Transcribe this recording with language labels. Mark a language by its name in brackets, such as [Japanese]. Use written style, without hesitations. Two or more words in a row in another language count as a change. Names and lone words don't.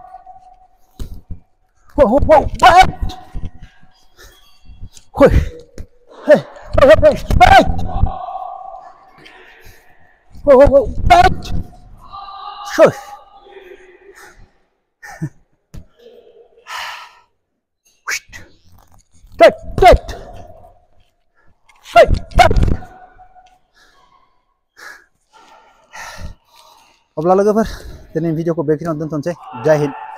[English] Oh, tight. Hey, tight. Oh, tight. Shush. Tight, tight. [Bodo] अब्ला लोगोफोर दिनै भिडिअखौ बेखिनियावनो दोनथ'नोसै जय हिन्द